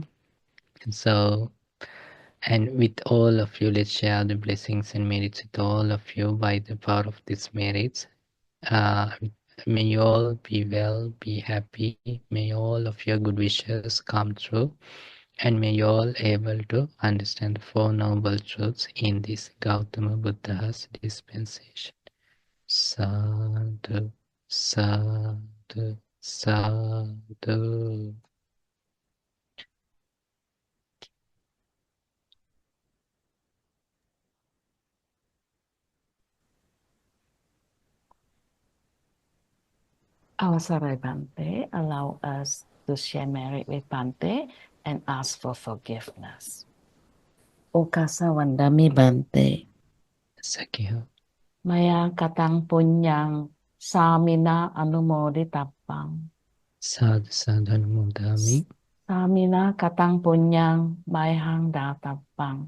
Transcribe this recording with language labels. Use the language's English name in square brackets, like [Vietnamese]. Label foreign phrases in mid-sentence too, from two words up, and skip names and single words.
[English] So, and with all of you, let's share the blessings and merits with all of you by the power of these merits. May you all be well, be happy. May all of your good wishes come true. And may you all able to understand the Four Noble Truths in this Gautama Buddha's dispensation. [Pali] Sadhu, sadhu, sadhu. [English] Avasarai Bante allow us to share merit with Bante and ask for forgiveness. [Pali] Okasa Wandami Bante. Sakya. Maya katang punyang samina anumoditapang. Sadhu, sadhu, anumodami. Samina katang punyang mayhang datapang.